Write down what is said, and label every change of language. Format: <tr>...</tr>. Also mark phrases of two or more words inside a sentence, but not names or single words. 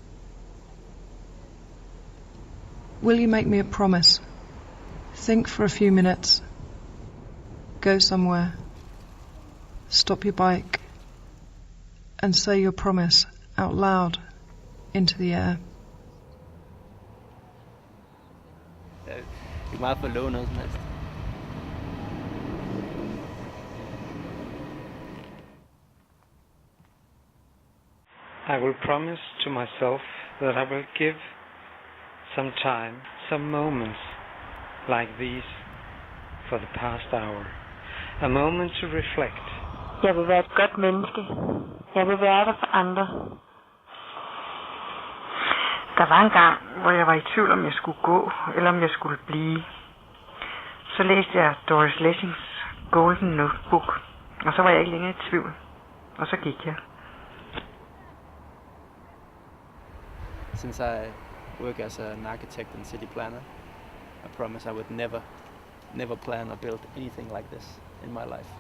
<en>Will you make me a promise? Think for a few minutes. Go somewhere. Stop your bike. And say your promise out loud into the air.</en> <da>Det er meget for at love noget som helst.</da> <en>I will promise to myself that I will give some time, some moments like these for the past hour. A moment to reflect.</en> <da>Jeg vil være et godt menneske. Jeg vil være der for andre. Der var en gang, hvor jeg var i tvivl, om jeg skulle gå, eller om jeg skulle blive. Så læste jeg Doris Lessings Golden Notebook, og så var jeg ikke længere i tvivl. Og så gik jeg.</da> <en>Since I work as an architect and city planner, I promise I would never plan or build anything like this in my life.</en>